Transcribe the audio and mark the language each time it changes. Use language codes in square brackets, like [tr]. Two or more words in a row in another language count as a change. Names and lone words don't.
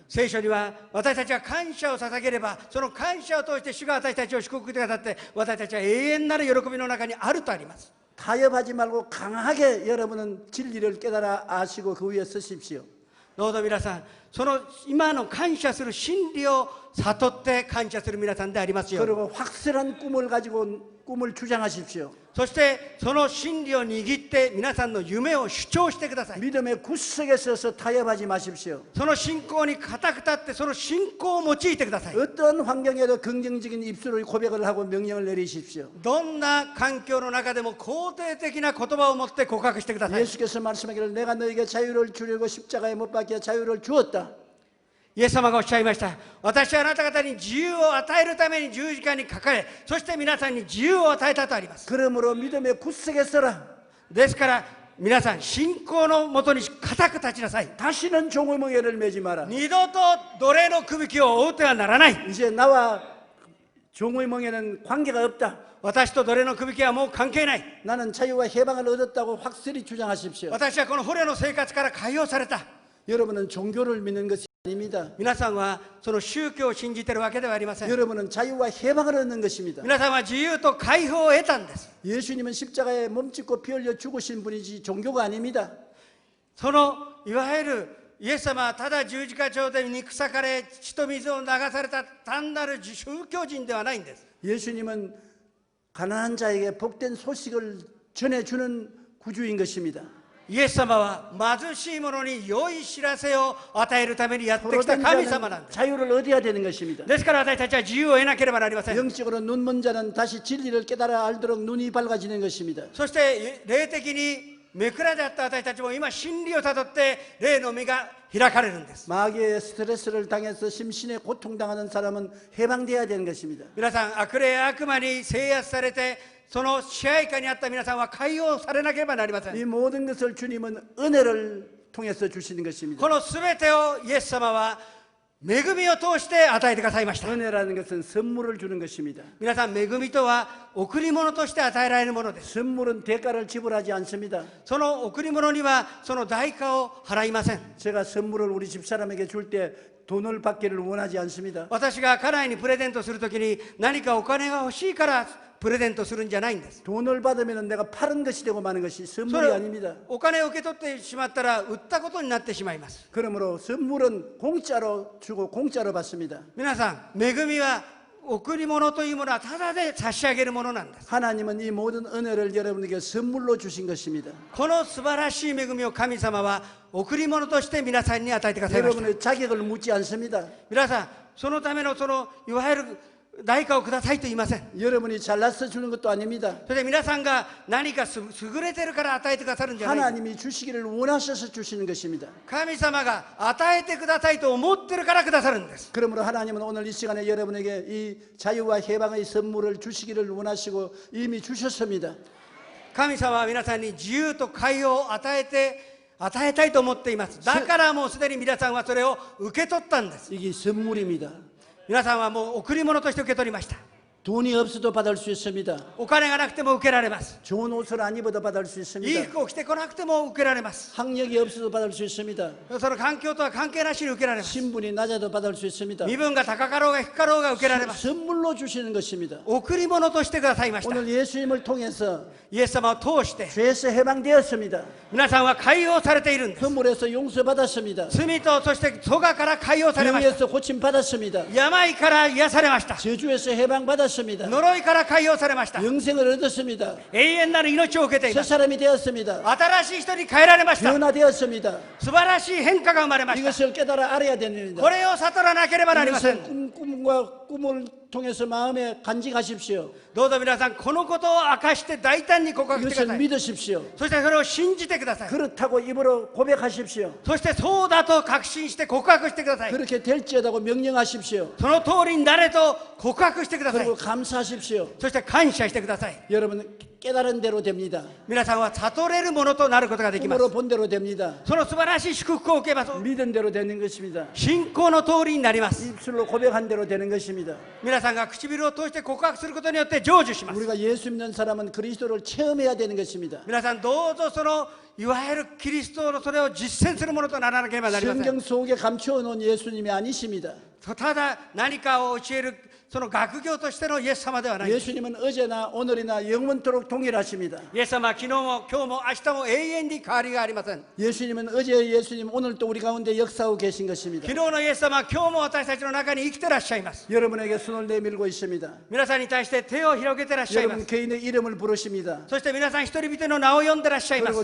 [ja] 聖書には私たちは感謝を捧げれば、その感謝を通して主が私たちを祝福してくださって、私たちは永遠なる喜びの中にあるとあります。 [ko] 타협하지 말고 강하게 여러분은 진리를 깨달아 아시고 그 위에 서십시오. [ja] どうぞ皆さん、その今の感謝する真理を悟って感謝する皆さんでありますように。 [ko] 그리고 확실한 꿈을 가지고 꿈을 주장하십시오. [ja] そしてその真理を握って皆さんの夢を主張してください。 [ko] 믿음의 굳세게 서서 타협하지 마십시오. [ja] その信仰に固く立ってその信仰を用いてください。 [ko] 어떤 환경에도 긍정적인 입술로 고백을 하고 명령을 내리십시오. [ja] どんな環境の中でも肯定的な言葉を持って告白してください。 [ko] 예수께서 말씀하기를 내가 너에게 자유를 주려고 십자가에 못 박혀 자유를 주었다. [ja] イエス様がおっしゃいました。私はあなた方に自由を与えるために十字架にかかれ、そして皆さんに自由を与えたとあります。 [ko] 그러므로 믿음의 굳세게 서라. [ja] ですから皆さん、信仰のもとに固く立ちなさい。 [ko] 다시는 종의 멍에를 매지 마라. [ja] 二度と奴隷のくびきを追うてはならない。 [ko] 이제 나와 종의 멍에는 관계가 없다. [ja] 私と奴隷のくびきはもう関係ない。 [ko] 나는 자유와 해방을 얻었다고 확실히 주장하십시오. [ja] 私はこの捕虜の生活から解放された。 [ko] 여러분은 종교를 믿는 것이 아닙니다. [ja] 皆さんはその宗教を信じているわけではありません。 [ko] 여러분은 자유와 해방을 얻는 것입니다. [ja] 皆さんは自由と解放を得たんです。 [ko] 예수님은 십자가에 몸짓고 피 흘려 죽으신 분이지 종교가 아닙니다. [ja] そのいわゆるイエス様はただ十字架上で肉裂かれ血と水を流された単なる宗教人ではないんです。 [ko] 예수님은 가난한 자에게 복된 소식을 전해주는 구주인 것입니다. [ja] イエス様は貧しい者に良い知らせを与えるためにやってきた [ko] 포로된 [ja] 神様なん [ko] 자는 [ja] です。 [ko] 자유를 얻어야 되는 것입니다. [ja] ですから私たちは自由を得なければなりません。 [ko] 영적으로 눈먼 자는 다시 진리를 깨달아 알도록 눈이 밝아지는 것입니다. [ja] そして霊的に目くらであった私たちも今真理をたどって霊の目が開かれるんです。 [ko] 마귀의 스트레스를 당해서 심신에 고통당하는 사람은 해방되어야 되는 것입니다. [ja] 皆さん、悪霊や悪魔に制圧されてその支配下にあった皆さんは解放されなければなりません。 [ko] 이 모든 것을 주님은 은혜를 통해서 주시는 것입니다. [ja] この全てをイエス様は恵みを通して与えてくださいました。 [ko] 은혜라는 것은 선물을 주는 것입니다. [ja] 皆さん、恵みとは贈り物として与えられるものです。 [ko] 선물은 대가를 지불하지 않습니다. [ja] その贈り物にはその代価を払いません。 [ko] 제가 선물을 우리 집사람에게 줄 때 돈을 받기를 원하지 않습니다. [ja] 私が家内にプレゼントするときに何かお金が欲しいからプレゼントするんじゃないんです。 [ko] 돈을 받으면 내가 파는 것이 되고 마는 것이 [ja] そ [ko] 선물이 [ja] れ [ko] 아닙니다. [ja] お金を受け取ってしまったら売ったことになってしまいます。 [ko] 그러므로 선물은 공짜로 주고 공짜로 받습니다. [ja] 皆さん、恵みは贈り物というものはただで差し上げるものなんです。 [ko] 하나님은 이 모든 은혜를 여러분에게 선물로 주신 것입니다. [ja] この素晴らしい恵みを神様は贈り物として皆さんに与えてくださいました。 [ko] 여러분의 자격을 묻지 않습니다. [ja] 皆さん、そのためのいわゆる代価をくださいと言いません。 [ko] 여러분이 잘나서 주는 것도 아닙니다. [ja] それで皆さんが何か優れてるから与えてくださるんじゃない。 [ko] 하나님이 주시기를 원하셔서 주시는 것입니다. [ja] 神様が与えてくださいと思ってるからくださるんです。 [ko] 그러므로 하나님은 오늘 이 시간에 여러분에게 이 자유와 해방의 선물을 주시기를 원하시고 이미 주셨습니다. [ja] 神様は皆さんに自由と快を与えたいと思っています。だからもうすでに皆さんはそれを受け取ったんです。 [ko] 이게 선물입니다. [ja] 皆さんはもう贈り物として受け取りました。 [ko] 돈이 없어도 받을 수 있습니다. [ja] お金がなくても受けられます。 [ko] 좋은 옷을 안 입어도 받을 수 [ja] いい [ko] 있습니다. [ja] 服を着てこなくても受けられます。 [ko] 학력이 없어도 받을 수 있습니다. [ja] その環境とは関係なしに受けられます。 [ko] 신분이 낮아도 받을 수 있습니다. [ja] 身分が高かろうが低かろうが受けられます。 [ko] 선물로 주시는 것입니다. [ja] 贈り物としてくださいました。 [ko] 오늘 예수님을 통해서 [ja] イエス様を通して [ko] 죄에서 해방되었습니다. [ja] 皆さんは解放されているんです。 [ko] 허물에서 용서받았습니다. [ja] 罪とそして咎から解放されました。 [ko] 병에서 고침받았습니다. [ja] 病から癒されました。 [ko] 저주에서 해방받았습니다. [ja] 呪いから解放されました。 [ko] 영생을 얻었습니다. [ja] 永遠なる命を受けてい [ko] 새 [ja] ます。 [ko] 사람이 되었습니다. [ja] 新しい人に変えられました。 [ko] 변화되었습니다. [ja] 素晴らしい変化が生まれました。 [ko] 이것을 깨달아 알아야 됩니다. [ja] これを悟らなければなりません。 [ko] 이것을 꿈과 꿈을 통해서 마음에 간직하십시오. [ja] どうぞ皆さん、このことを明かして大胆に告白してくだ [ko] 이것을 [ja] さい。 [ko] 믿으십시오. [ja] そしてそれを信じてください。 [ko] 그렇다고 입으로 고백하십시오. [ja] そしてそうだと確信して告白してください。 [ko] 그렇게 될지어다고 명령하십시오. [ja] その通りになれと告白してください。 [ko] 그리고 감사하십시오. [ja] そして感謝してください。 [ko] 여러분 깨달은 대로 됩니다. [ja] 皆さんは悟れるものとなることができま [ko] 꿈으로 [ja] す。 [ko] 본 대로 됩니다. [ja] その素晴らしい祝福を受けます。 [ko] 믿은 대로 되는 것입니다. [ja] 信仰の通りになります。 [ko] 입술로 고백한 대로 되는 것입니다. [ja] 皆さんが唇を通して告白することによって成就します。 [ko] 우리가 예수 믿는 사람은 그리스도를 체험해야 되는 것입니다. [ja] 皆さんどうぞいわゆるキリストのそれを実践するものとならなければなりません。 [ko] 성경 속에 감추어 놓은 예수님이 아니십니다. [ja] ただ何かを教えるその学業としてのイエス様ではない。 [ko] 예수님은 어제나 오늘이나 영원토록 동일하십니다. [ja] イエス様は昨日も今日も明日も永遠に変わりがありません。 [ko] 예수님은 어제의 예수님 오늘도 우리 가운데 역사하고 계신 것입니다. [ja] 昨日のイエス様は今日も私たちの中に生きてらっしゃいます。 [ko] 여러분에게 손을 내밀고 있습니다. [ja] 皆さんに対して手を広げてらっしゃいま [ko] 여러분 [ja] す。 [ko] 개인의 이름을 부르십니다. [ja] そして皆さん一人々の名を呼んでらっしゃいま